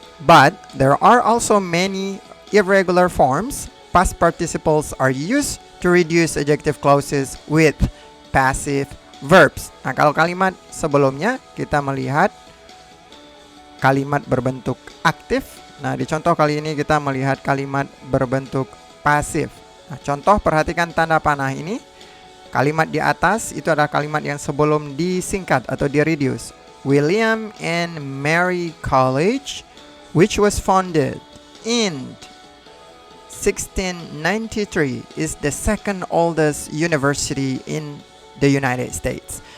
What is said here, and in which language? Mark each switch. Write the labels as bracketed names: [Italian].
[English] But there are also many irregular forms. Past participles are used to reduce adjective clauses with passive verbs. [Indonesian] Nah, kalau kalimat sebelumnya kita melihat kalimat berbentuk aktif. Nah, di contoh kali ini kita melihat kalimat berbentuk pasif. Nah, contoh perhatikan tanda panah ini. Kalimat di atas itu adalah kalimat yang sebelum disingkat atau di-reduce. [English] William and Mary College, which was founded in 1693, is the second oldest university in the United States.